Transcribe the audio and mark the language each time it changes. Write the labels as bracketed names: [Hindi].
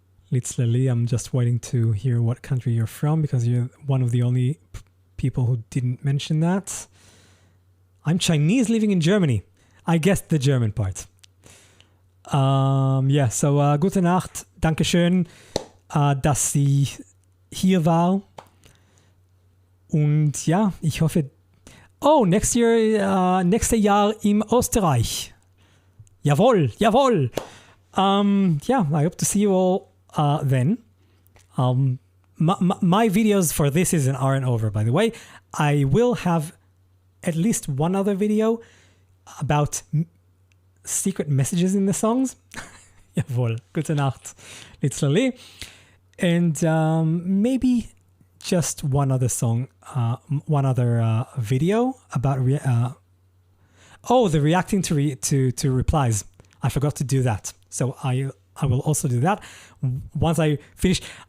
[English] Litzleli, I'm just waiting to hear what country you're from because you're one of the only people who didn't mention that. I'm Chinese living in Germany. I guessed the German part. [German] Yeah, so gute Nacht. Dankeschön, dass Sie hier war. Und ja, ich hoffe... Oh, next Jahr in Österreich. Jawohl, jawohl. [English] Yeah, I hope to see you all then. My videos for this season aren't over, by the way. I will have at least one other video about secret messages in the songs. [German] Jawohl, gute Nacht, Litzlali. [English] And maybe just one other song, one other video about the reacting to replies. I forgot to do that, so I will also do that once I finish.